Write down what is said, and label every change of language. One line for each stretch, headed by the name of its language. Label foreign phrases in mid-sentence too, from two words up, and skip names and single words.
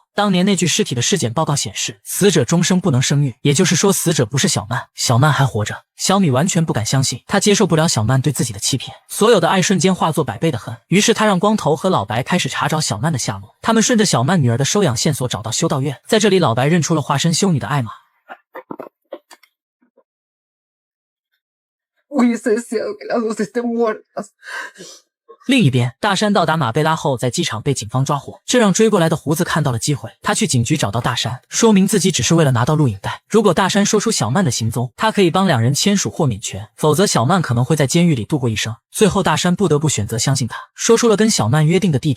Chinese: 当年那具尸体的尸检报告显示，死者终生不能生育，也就是说死者不是小曼，小曼还活着。小米完全不敢相信，她接受不了小曼对自己的欺骗，所有的爱瞬间化作100倍的恨。于是她让光头和老白开始查找小曼的下落。他们顺着小曼女儿的收养线索找到修道院，在这里老白认出了化身修女的艾玛。
Spanish: Hubiese deseado que las dos estén muertas.
Chinese: 另一边，大山到达马贝拉后，在机场被警方抓获，这让追过来的胡子看到了机会。他去警局找到大山，说明自己只是为了拿到录影带。如果大山说出小曼的行踪，他可以帮两人签署豁免权，否则小曼可能会在监狱里度过一生。最后，大山不得不选择相信他，说出了跟小曼约定的地址。